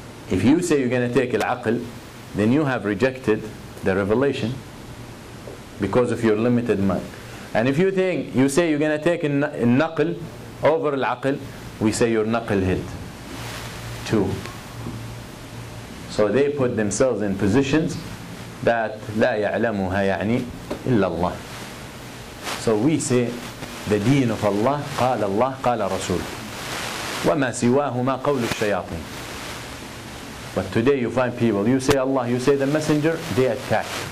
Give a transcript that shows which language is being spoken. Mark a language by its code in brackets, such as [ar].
[en] If you say you're going to take al-aql, then you have rejected the revelation because of your limited mind. And if you say you're going to take al-naql over al-aql, we say you're knucklehead too. So they put themselves in positions that [ar] لا يعلمها يعني إلا الله. [en] So we say the deen of Allah, [ar] قال الله قال رسول, وما سواهما قول الشياطين. [en] But today you find people, you say Allah, you say the messenger, they attack.